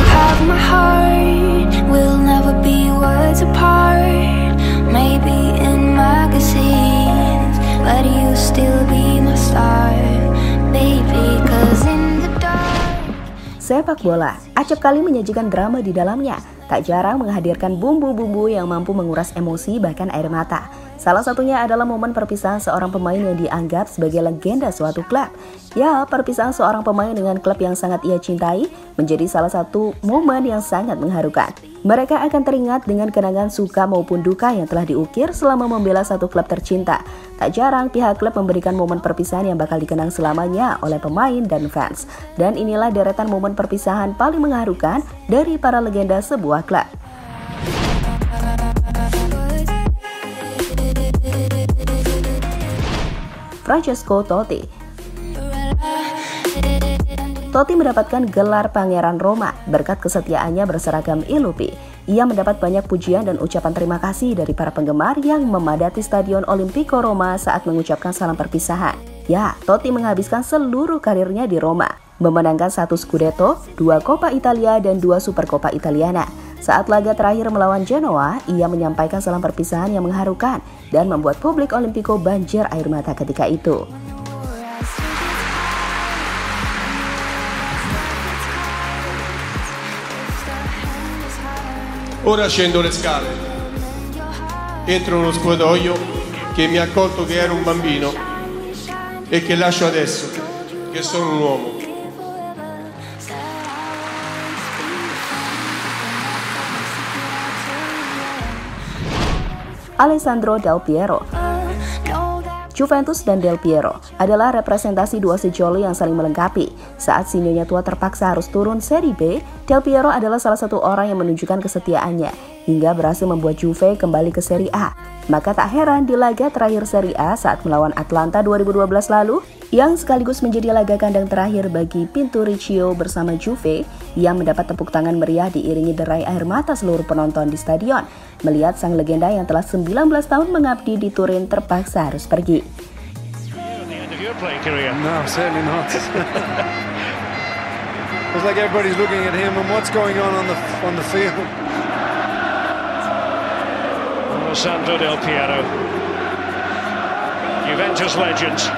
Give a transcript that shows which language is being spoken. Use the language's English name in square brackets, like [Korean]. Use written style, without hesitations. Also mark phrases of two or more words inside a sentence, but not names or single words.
[English] of my heart. We'll never be worlds apart. Maybe in magazines, but you still be my star, baby, 'cause in the dark. [Indonesian] Sepak bola acap kali menyajikan drama di dalamnya. Tak jarang menghadirkan bumbu-bumbu yang mampu menguras emosi bahkan air mata. Salah satunya adalah momen perpisahan seorang pemain yang dianggap sebagai legenda suatu klub. Ya, perpisahan seorang pemain dengan klub yang sangat ia cintai menjadi salah satu momen yang sangat mengharukan. Mereka akan teringat dengan kenangan suka maupun duka yang telah diukir selama membela satu klub tercinta. Tak jarang pihak klub memberikan momen perpisahan yang bakal dikenang selamanya oleh pemain dan fans. Dan inilah deretan momen perpisahan paling mengharukan dari para legenda sebuah klub. Francesco Totti. Totti mendapatkan gelar Pangeran Roma berkat kesetiaannya berseragam Ilupi. Ia mendapat banyak pujian dan ucapan terima kasih dari para penggemar yang memadati Stadion Olimpico Roma saat mengucapkan salam perpisahan. Ya, Totti menghabiskan seluruh karirnya di Roma, memenangkan 1 Scudetto, 2 Coppa Italia, dan 2 Supercoppa Italiana. Saat laga terakhir melawan Genoa, ia menyampaikan salam perpisahan yang mengharukan dan membuat publik Olimpico banjir air mata ketika itu. [Italian] Ora scendo le scale, entro in uno spogliatoio che mi ha accolto che ero un bambino e che lascio adesso, che sono un uomo. [Indonesian] Alessandro Del Piero. Juventus dan Del Piero adalah representasi dua sejoli yang saling melengkapi. Saat si nyonya tua terpaksa harus turun Serie B, Del Piero adalah salah satu orang yang menunjukkan kesetiaannya hingga berhasil membuat Juve kembali ke Serie A. Maka tak heran di laga terakhir Serie A saat melawan Atlanta 2012 lalu, yang sekaligus menjadi laga kandang terakhir bagi Pinturicchio bersama Juve, ia mendapat tepuk tangan meriah diiringi derai air mata seluruh penonton di stadion, melihat sang legenda yang telah 19 tahun mengabdi di Turin terpaksa harus pergi. [English] No, certainly not. It's like everybody's looking at him and what's going on the field. Alessandro Del Piero, Juventus legend.